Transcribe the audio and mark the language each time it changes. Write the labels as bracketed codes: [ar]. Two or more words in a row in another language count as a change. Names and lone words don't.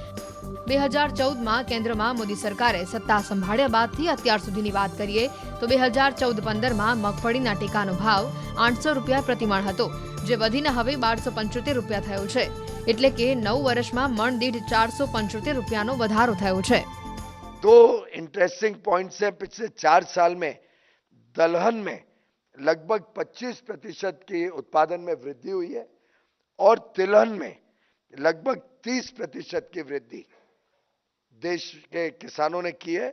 [gu] 2014 માં કેન્દ્ર માં મોદી સરકારે સત્તા સંભાળ્યા બાદથી અત્યાર સુધીની વાત કરીએ તો 2014-15 માં મગફળીના ટેકાનો ભાવ 800 રૂપિયા પ્રતિ મણ હતો, જે વધીને હવે 1275 રૂપિયા થયો છે, એટલે કે 9 વર્ષમાં મણ દીઠ 475 રૂપિયાનો વધારો થયો છે। [hi] दो [en] interesting points [hi] है। पिछले 4 साल में दलहन में लगभग 25% की उत्पादन में वृद्धि हुई है और तिलहन में लगभग 30% की वृद्धि देश के किसानों ने की है।